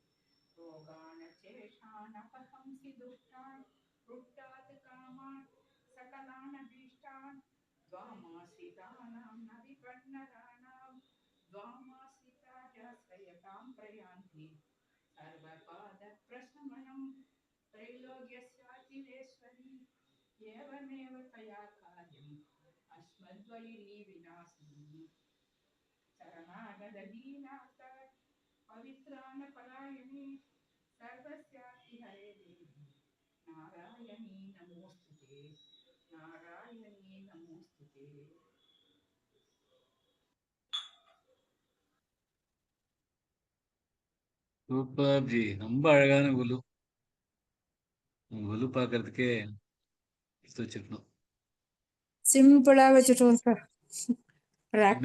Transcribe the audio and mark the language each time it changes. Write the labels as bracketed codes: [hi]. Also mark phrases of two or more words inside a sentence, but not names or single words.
[sa] रोगानशेषानपहंसि दुष्टान् रुष्टात् कामान् सकलानभीष्टान् द्वामाश्रितानां न विपन्नराणां द्वामाश्रितायाश्रयतां प्रयान्ति सर्वपादप्रशमनं त्रैलोक्यस्याखिलेश्वरी एवमेव तया कार्यम् अस्मद्वैरी विनाशिनी शरणागतदीनाथ पवित्राणपरायणे सर्वस्यापि हरे देवी नारायणी नमोस्तुते नारायणी नमोस्तुते. [ta] சூப்பர் ஜி, ரொம்ப அழகான குலு. குலு பாக்குறதுக்கே வச்சிருக்கணும். சிம்பிளா வச்சுட்டோம் சார் ரேக்ல.